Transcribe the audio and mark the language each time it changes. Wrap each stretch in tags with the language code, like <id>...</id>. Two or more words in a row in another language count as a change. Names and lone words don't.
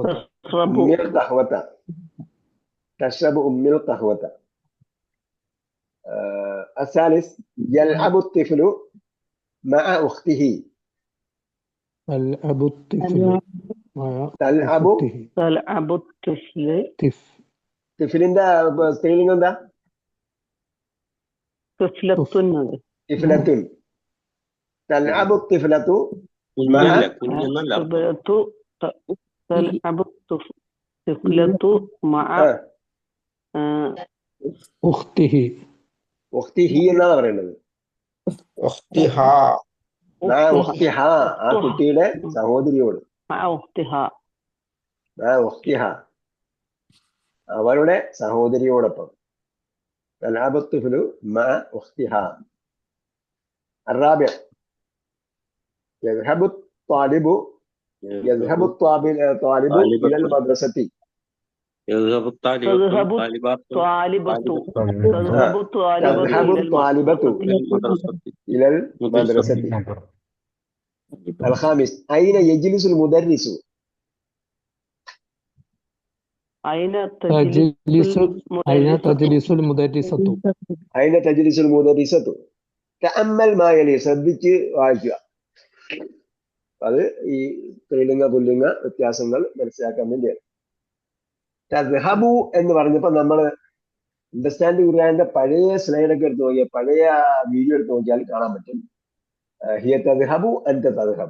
<ar>أمي القهوة. تشرب أمي القهوة. الثالث يلعب الطفل مع أخته. يلعب الطفل تلعب الطفل</ar> <ml>طفلിന്റെ സ്ത്രീലിംഗം എന്താ?</ml> <ar>طفلة. طفلة. تلعب الطفلة مع تلعب الطفلة مع أخته.</ar> <ml>أخته എന്നാണ് പറയുന്നത്.</ml> <ar>مع أختها</ar> <ml>ആ കുട്ടിയുടെ സഹോദരിയോട്.</ml> <ar>مع أختها. مع أختها</ar> <ml>അവരുടെ സഹോദരിയോടൊപ്പം.</ml> <ar>تلعب الطفل مع أختها. الرابع يذهب الطالب إلى المدرسة. يذهب الطالب تذهب الطالبات الطالبة إلى المدرسة. الخامس أين يجلس المدرس؟ أين تجلس المدرسة. أين تجلس المدرسة؟ تأمل ما يلي.</ar> <ml>ശ്രദ്ധിച്ച് വായിക്കുക. അത് ഈ സ്ത്രീലിംഗ പുല്ലിംഗ വ്യത്യാസങ്ങൾ മനസ്സിലാക്കാൻ വേണ്ടിയാണ്. തദ്ഹബു എന്ന് പറഞ്ഞപ്പോൾ നമ്മൾ അണ്ടർസ്റ്റാൻഡ് ഖുർആന്റെ പഴയ സ്ലൈഡൊക്കെ എടുത്ത് നോക്കിയാൽ, പഴയ വീഡിയോ എടുത്ത് നോക്കിയാൽ കാണാൻ പറ്റും.</ml> <ar>هي تذهب أنت تذهب.</ar>